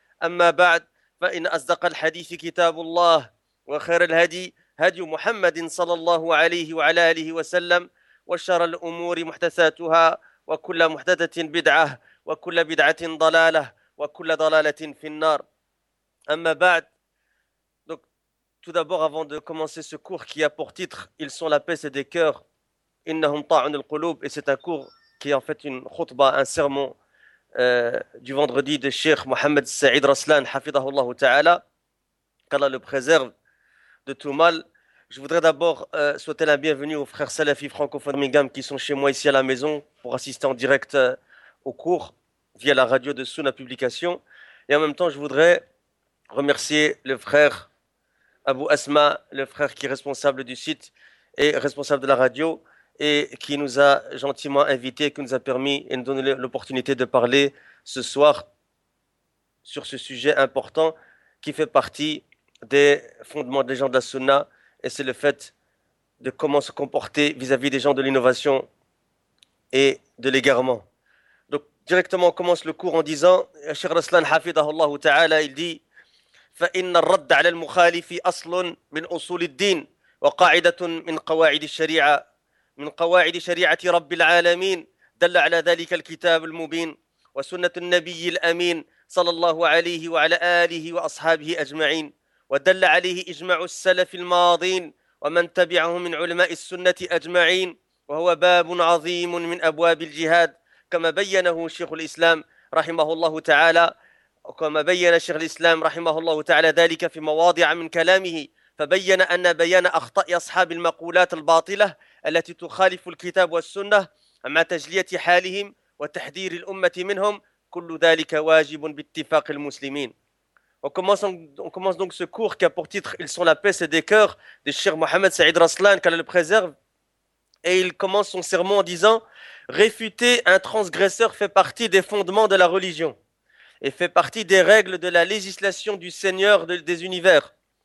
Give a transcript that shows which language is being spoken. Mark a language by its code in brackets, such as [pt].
[ar] أما بعد، فإن أصدق الحديث كتاب الله وخير الهدي هدي محمد صلى الله عليه وعلى آله وسلم، وشر الأمور محدثاتها وكل محدثة بدعة وكل بدعة ضلالة وكل ضلالة في النار. أما بعد، [fr] donc tout d'abord avant de commencer ce cours qui a pour titre Ils sont la paix des cœurs, [ar] إنهم طاعون القلوب, [fr] et c'est un cours qui est en fait une khutba, un sermon du vendredi de Cheikh Mohamed Saïd Raslan, Hafidahullah Ta'ala, qu'Allah le préserve de tout mal. Je voudrais d'abord souhaiter la bienvenue aux frères salafis francophones de Mingham qui sont chez moi ici à la maison pour assister en direct au cours via la radio de Sunna Publication. Et en même temps, je voudrais remercier le frère Abu Asma, le frère qui est responsable du site et responsable de la radio, et qui nous a gentiment invités, qui nous a permis et nous donne l'opportunité de parler ce soir sur ce sujet important qui fait partie des fondements des gens de la Sunna, et c'est le fait de comment se comporter vis-à-vis des gens de l'innovation et de l'égarement. Donc directement, on commence le cours en disant, Cheikh Raslan Hafidahullah Ta'ala, il dit « [ar] فَإِنَّ الرَّدَّ عَلَى الْمُخَالِفِ أَصْلٌ مِنْ أُصُولِ الدِّينِ وَقَاعِدَةٌ مِنْ قَوَاعِدِ الشَّرِيعَةِ من قواعد شريعة رب العالمين دل على ذلك الكتاب المبين وسنة النبي الأمين صلى الله عليه وعلى آله وأصحابه أجمعين ودل عليه إجمع السلف الماضين ومن تبعه من علماء السنة أجمعين وهو باب عظيم من أبواب الجهاد كما بينه شيخ الإسلام رحمه الله تعالى كما بين شيخ الإسلام رحمه الله تعالى ذلك في مواضع من كلامه فبين أن بيان أخطاء أصحاب المقولات الباطلة التي تخالف الكتاب والسنة مع تجلية حالهم وتحذير الأمة منهم كل ذلك واجب باتفاق المسلمين. [fr] On commence donc ce cours qui a pour titre Ils sont la paix et des cœurs de Cheikh Mohamed Saïd Raslan, qu'Allah le préserve. Et il commence son sermon en disant: réfuter un transgresseur fait partie des fondements de la religion et fait partie des règles de la législation du Seigneur des univers.